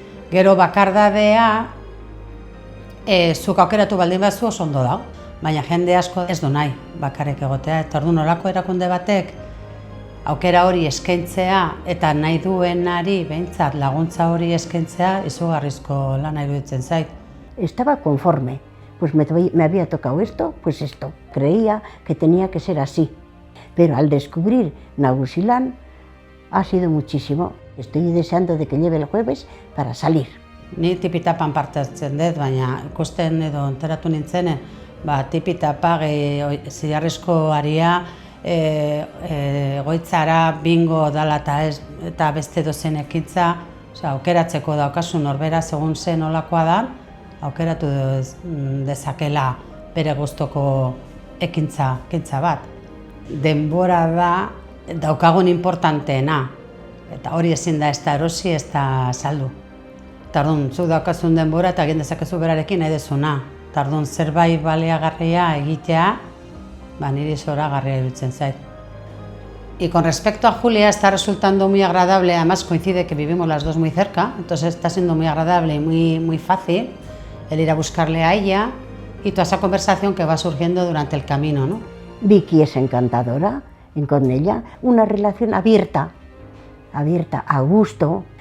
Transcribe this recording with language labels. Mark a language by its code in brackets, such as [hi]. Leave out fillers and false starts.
[eu] Gero bakardadea, zuk aukeratu baldin bazu oso ondo dago, baina jende asko ez du nahi bakarrik egotea. Eta orduan horako erakunde batek aukera hori eskaintzea eta nahi duenari behintzat laguntza hori eskaintzea izugarrizko lana iruditzen zait. [es] Estaba conforme, pues me había tocado esto, pues esto. Creía que tenía que ser así, pero al descubrir Nagusilan ha sido muchísimo. Estoy deseando de que lleve el jueves para salir. [eu] Ni tipitapan parte hartzen dut, baina ikusten edo enteratu nintzenen, tipitapa zilarrezko aria, egoitzara, bingo dala eta beste dozen ekintza, aukeratzeko daukazu norbera segun zen olakoa da, aukeratu dezakela bere gustoko ekintza bat. Denbora da daukagun importanteena, eta hori ezin da ez da erosi, ez da saldu. Tardun, zuk daukazun denbora eta egin dezakezu berarekin nahi dezuna. Tardun, zerbait baliagarria egitea, niri zoragarria iruditzen zait. [es] Y con respecto a Julia, está resultando muy agradable, además coincide que vivimos las dos muy cerca, entonces está siendo muy agradable y muy fácil el ir a buscarle a ella y toda esa conversación que va surgiendo durante el camino, ¿no? Vicky es encantadora, con ella una relación abierta, a gusto.